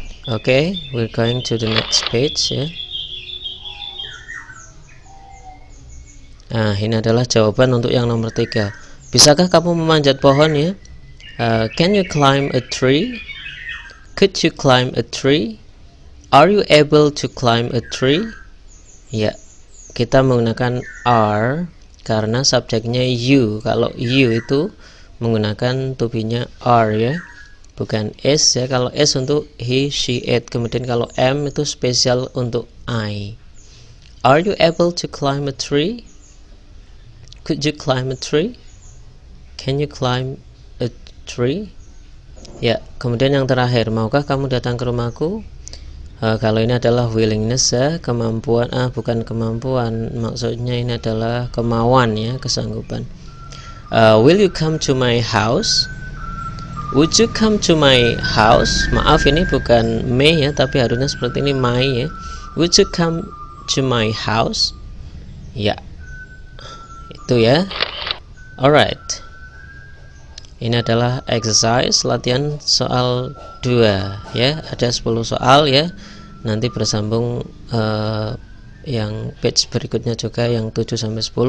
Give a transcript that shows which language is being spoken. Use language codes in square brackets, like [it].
[en] Oke, we're going to the next page ya. [id] Nah, ini adalah jawaban untuk yang nomor 3. Bisakah kamu memanjat pohon ya? [en] Can you climb a tree? Could you climb a tree? Are you able to climb a tree? [id] Ya, kita menggunakan are karena subjeknya you. Kalau you itu menggunakan to be-nya are ya, bukan is ya. Kalau is untuk he, she, it. Kemudian kalau am itu spesial untuk I. [en] Are you able to climb a tree? Could you climb a tree? Can you climb a tree? [id] Ya, kemudian yang terakhir, maukah kamu datang ke rumahku? Kalau ini adalah willingness ya, kemampuan, bukan kemampuan, maksudnya ini adalah kemauan ya, kesanggupan. [en] Will you come to my house? Would you come to my house? [id] Maaf, ini bukan may ya, tapi harusnya seperti ini, my ya. [en] Would you come to my house? [id] Ya, itu ya. Alright, ini adalah exercise latihan soal 2 ya, ada 10 soal ya, nanti bersambung yang page berikutnya juga yang 7-10.